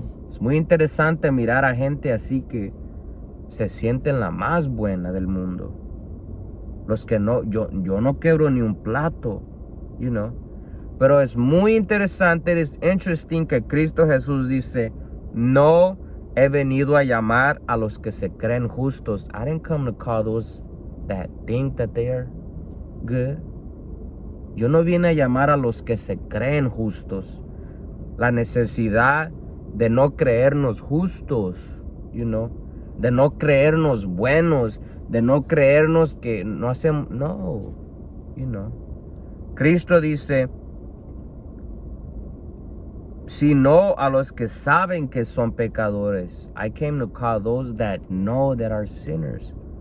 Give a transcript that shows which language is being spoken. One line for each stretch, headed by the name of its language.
Spanish: Es muy interesante mirar a gente así que se sienten la más buena del mundo. Los que yo no quebro ni un plato, Pero es muy interesante, es interesting que Cristo Jesús dice, no he venido a llamar a los que se creen justos.
English: I didn't come to call those that think that they are good.
Spanish: Yo no vine a llamar a los que se creen justos. La necesidad de no creernos justos, de no creernos buenos, de no creernos que no hacemos, no, Cristo dice, sino a los que saben que son pecadores.
English: I came to call those that know that are sinners.